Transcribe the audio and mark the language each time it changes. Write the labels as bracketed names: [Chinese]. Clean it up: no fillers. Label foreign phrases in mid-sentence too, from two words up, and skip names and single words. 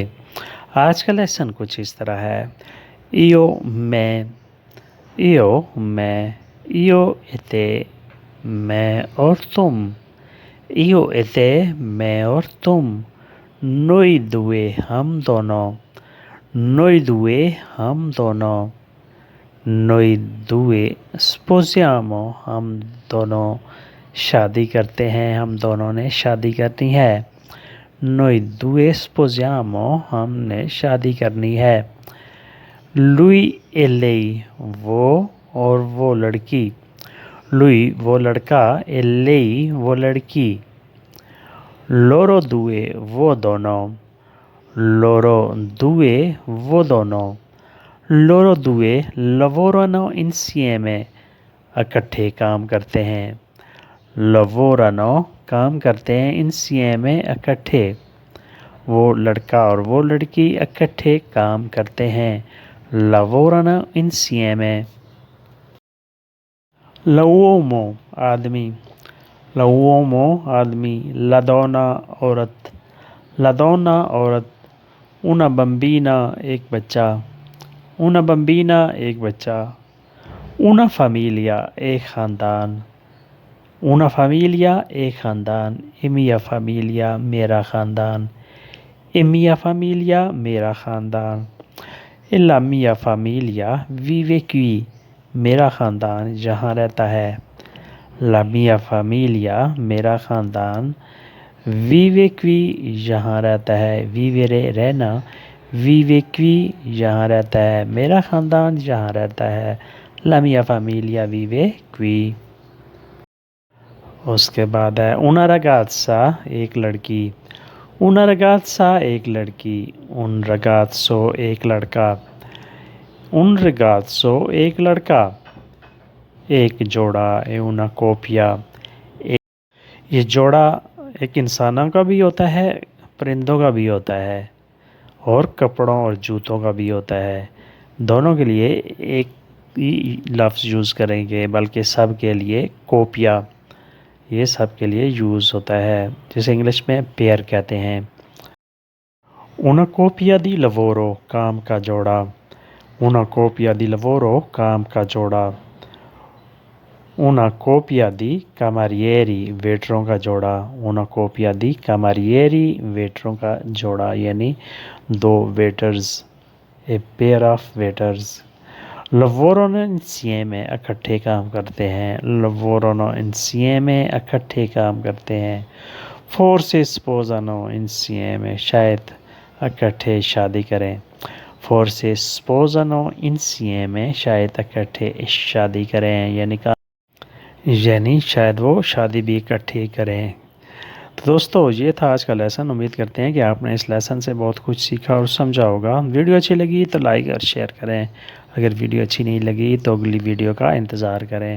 [Hindi] आज का लेसन कुछ इस तरह है। इयो मैं, इयो मैं, [Italian] io e te [Hindi] मैं और तुम, [Italian] io e te [Hindi] मैं और तुम, [Italian] noi due [Hindi] हम दोनों, [Italian] noi due [Hindi] हम दोनों, [Italian] noi due sposiamo, [Hindi] हम दोनों शादी करते हैं, हम दोनों ने शादी करनी है। [Italian] noi due sposiamo, [Hindi] हमने शादी करनी है। [Italian] lui e lei, [Hindi] वो और वो लड़की, lui वो लड़का, [Italian] e lei [Hindi] वो लड़की। [Italian] loro due [Hindi] वो दोनों, [Italian] loro due [Hindi] वो दोनों। [Italian] loro due lavorano insieme, [Hindi] इकट्ठे काम करते हैं। lavorano काम करते हैं, insieme इकट्ठे। वो लड़का और वो लड़की इकट्ठे काम करते हैं। [Italian] lavorano insieme। l'uomo आदमी, l'uomo आदमी, la donna औरत, la donna औरत। una bambina [Hindi] एक बच्चा, [Italian] una bambina [Hindi] एक बच्चा। [Italian] una familia [Hindi] एक ख़ानदान, [Italian] una familia [Hindi] एक ख़ानदान। [Italian] e mia familia [Hindi] मेरा ख़ानदान, [Italian] e mia familia [Hindi] मेरा ख़ानदान। [Italian] e la mia familia vive qui, [Hindi] मेरा ख़ानदान जहाँ रहता है। [Italian] la mia familia मेरा ख़ानदान, vive qui [Hindi] यहाँ रहता है, vivere रहना, [Italian] vive qui [Hindi] यहाँ रहता है, मेरा ख़ानदान जहाँ रहता है। [Italian] la mia familia vive qui। [Hindi] उसके बाद है [Italian] una ragazza [Hindi] एक लड़की, [Italian] una ragazza [Hindi] एक लड़की, [Italian] un ragazzo [Hindi] एक लड़का, [Italian] un ragazzo [Hindi] एक लड़का। एक जोड़ा, [Italian] e una coppia। [Hindi] ये जोड़ा एक इंसानों का भी होता है, परिंदों का भी होता है और कपड़ों और जूतों का भी होता है। दोनों के लिए एक ही लफ्ज़ यूज़ करेंगे, बल्कि सब के लिए कोपिया, ये सब के लिए यूज़ होता है, जिसे इंग्लिश में पेयर कहते हैं। [Italian] una coppia di lavoro [Hindi] काम का जोड़ा, [Italian] una coppia di lavoro [Hindi] काम का जोड़ा। [Italian] una coppia di camerieri [Hindi] वेटरों का जोड़ा, [Italian] una coppia di camerieri [Hindi] वेटरों का जोड़ा, यानी दो वेटर्स, [English] a pair of waiters. [Italian] lavorano insieme [Hindi] इकट्ठे काम करते हैं, [Italian] lavorano insieme [Hindi] इकट्ठे काम करते हैं। [Italian] forse sposano insieme [Hindi] शायद इकट्ठे शादी करें, [Italian] forse sposano insieme [Hindi] शायद इकट्ठे शादी करें, यानी शायद वो शादी भी इकट्ठी करें। तो दोस्तों, ये था आज का लेसन। उम्मीद करते हैं कि आपने इस लेसन से बहुत कुछ सीखा और समझा होगा। वीडियो अच्छी लगी तो लाइक और शेयर करें, अगर वीडियो अच्छी नहीं लगी तो अगली वीडियो का इंतज़ार करें।